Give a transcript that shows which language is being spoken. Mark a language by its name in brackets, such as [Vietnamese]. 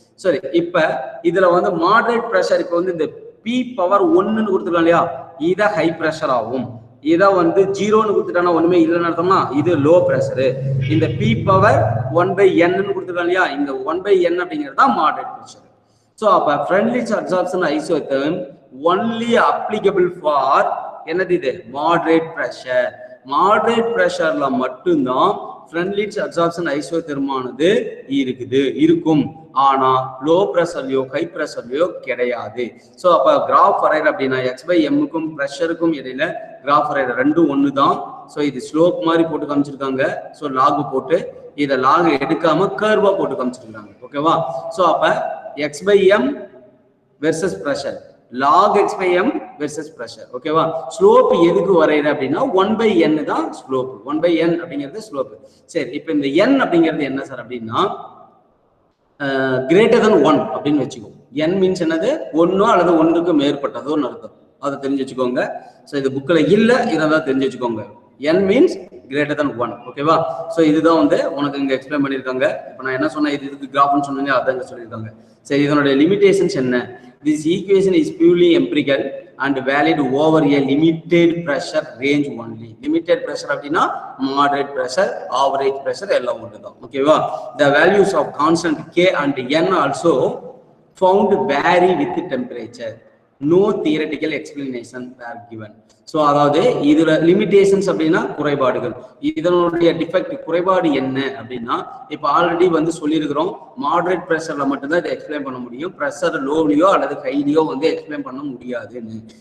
[Tamil] சரி, இப்ப இதுல வந்து மாடரேட் ப்ரெஷர் இப்போ வந்து இந்த p பவர் 1ன்னு கொடுத்துருக்காங்க இல்லையா, இதை ஹை ப்ரெஷர் ஆகும். இதை வந்து 0ன்னு கொடுத்துட்டானா ஒண்ணுமே இல்லைன்னு அர்த்தம்னா இது லோ ப்ரெஷரு. இந்த p பவர் 1/n கொடுத்துருக்காங்க இல்லையா, இந்த 1/n அப்படிங்கிறது தான் மாடரேட் ப்ரெஷர். [English] so அப்ப Freundlich absorption isotherm only applicable for [Tamil] என்னது இது? Moderate pressure. மாடரேட் ப்ரெஷர்ல மட்டும்தான் Freundlich absorption isotherm ஆனது இருக்கும். ஆனா லோ ப்ரெஷர்லயோ ஹை ப்ரெஷர்லயோ கிடையாது. ஸோ அப்ப கிராஃப் வரைகிற அப்படின்னா x/mக்கும் ப்ரெஷருக்கும் இடையில கிராஃப் வரைகிற 2 ஒன்று தான். ஸோ இது ஸ்லோப் மாதிரி போட்டு காமிச்சிருக்காங்க. ஸோ லாக் போட்டு இதை லாக் எடுக்காம கர்வா போட்டு காமிச்சிருக்காங்க. ஓகேவா? ஸோ அப்ப x/m versus pressure, lock x/m versus pressure. ஓகேவா? ஸ்லோப் எதுக்கு வரைகிற அப்படின்னா 1/n தான் ஸ்லோப். 1/n அப்படிங்கிறது ஸ்லோப். சரி, இப்போ இந்த n அப்படிங்கிறது என்ன சார் அப்படின்னா கிரேட்டர் தென் 1 அப்படின்னு வச்சுக்கோ. n மீன்ஸ் என்னது? 1 அல்லது 1க்கு மேற்பட்டதோன்னு அர்த்தம். அதை தெரிஞ்சு வச்சுக்கோங்க. ஸோ இது புக்கில் இல்லை, இதை தெரிஞ்சு வச்சுக்கோங்க. n means greater than 1. ஓகேவா? ஸோ இதுதான் வந்து உனக்கு இங்கே எக்ஸ்பிளைன் பண்ணியிருக்காங்க. இப்போ நான் என்ன சொன்னேன், இதுக்கு கிராஃப்னு சொன்னீங்க, அதான் இங்கே சொல்லியிருக்காங்க. சரி, இதனுடைய லிமிடேஷன்ஸ் என்ன? [English] This equation is purely empirical and valid over a limited pressure range only. Limited pressure [Tamil] அப்படின்னா [English] moderate pressure, average pressure [Tamil] எல்லாம் ஒன்றுதான். ஓகேவா? [English] The values of constant k and n also found vary with temperature. No theoretical explanation were given. [Tamil] So அதாவது இதுல limitations அப்படின்னா குறைபாடுகள், இதனுடைய defect குறைபாடு என்ன அப்படின்னா இப்போ ஆல்ரெடி வந்து சொல்லியிருக்கிறோம் மாடரேட் ப்ரெஷர்ல மட்டும்தான் இதை எக்ஸ்பிளைன் பண்ண முடியும், ப்ரெஷர் லோவிலையோ அல்லது ஹைலியோ வந்து எக்ஸ்பிளைன் பண்ண முடியாதுன்னு.